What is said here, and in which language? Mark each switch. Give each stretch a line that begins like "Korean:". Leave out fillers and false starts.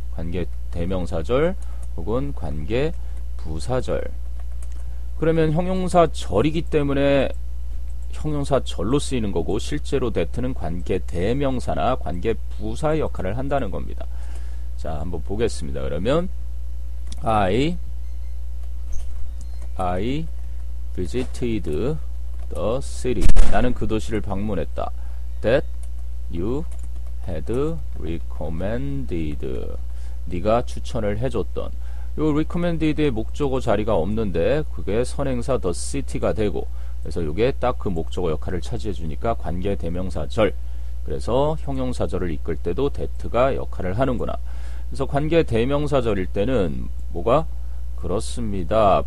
Korean: 관계 대명사절 혹은 관계 부사절. 그러면 형용사절이기 때문에 형용사절로 쓰이는 거고 실제로 that는 관계 대명사나 관계 부사의 역할을 한다는 겁니다. 자, 한번 보겠습니다. 그러면
English: I visited the city.
Korean: 나는 그 도시를 방문했다.
English: That you had recommended.
Korean: 네가 추천을 해줬던. 요 recommended의 목적어 자리가 없는데 그게 선행사 the city가 되고 그래서 요게 딱 그 목적어 역할을 차지해 주니까 관계 대명사절. 그래서 형용사절을 이끌 때도 that가 역할을 하는구나. 그래서 관계 대명사절일 때는 뭐가? 그렇습니다.